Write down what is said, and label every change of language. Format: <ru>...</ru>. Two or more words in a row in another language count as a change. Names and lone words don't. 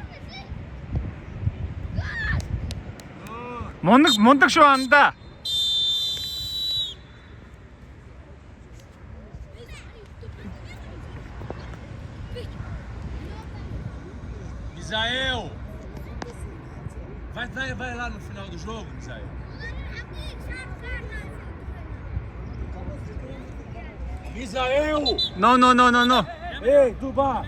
<mn>мондаг шүү анда.</mn> <pt>Misael! Vai lá no final do jogo, Misael. Misael! 노. Ei, Dubá!</pt>